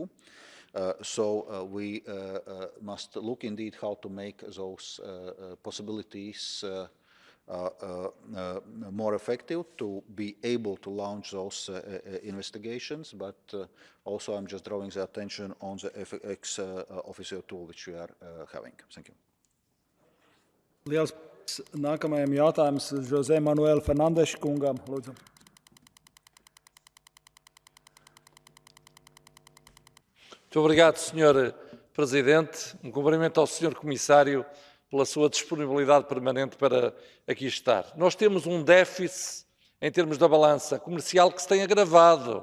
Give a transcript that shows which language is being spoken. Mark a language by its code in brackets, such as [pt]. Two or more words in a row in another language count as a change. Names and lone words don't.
[en] So we must look indeed how to make those possibilities more effective to be able to launch those investigations, but also I'm just drawing the attention on the ex officio tool which we are having. Thank you. [lv] Liels nākamajam jautājums José Manuel Fernandes kungam, lūdzu. [pt] Muito obrigado, Sr. Presidente. Um cumprimento ao Sr. Comissário pela sua disponibilidade permanente para aqui estar. Nós temos um déficit em termos da balança comercial que se tem agravado.